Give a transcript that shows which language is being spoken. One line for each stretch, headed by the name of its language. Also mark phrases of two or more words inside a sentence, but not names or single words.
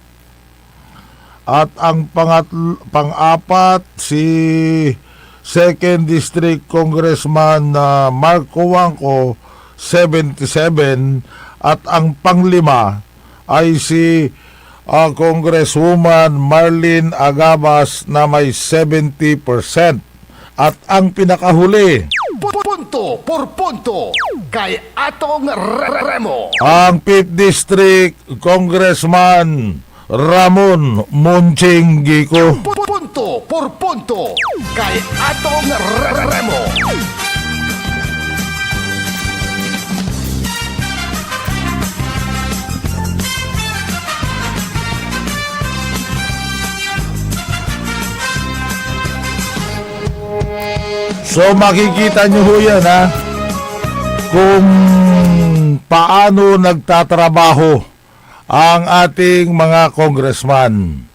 Filipino: At ang pang-apat si
English: 2nd District Congressman
Filipino: Marco Wangco, 77. At ang panglima ay si Congresswoman Marlene Agabas na may 70%. At ang pinakahuli, Punto por punto kay Atong Remo. ang
English: 5th District Congressman
Filipino: Ramon Munchinggico. Punto por punto kay Atong Remo. So makikita nyo ho yan, ha, kung paano nagtatrabaho ang ating mga congressman.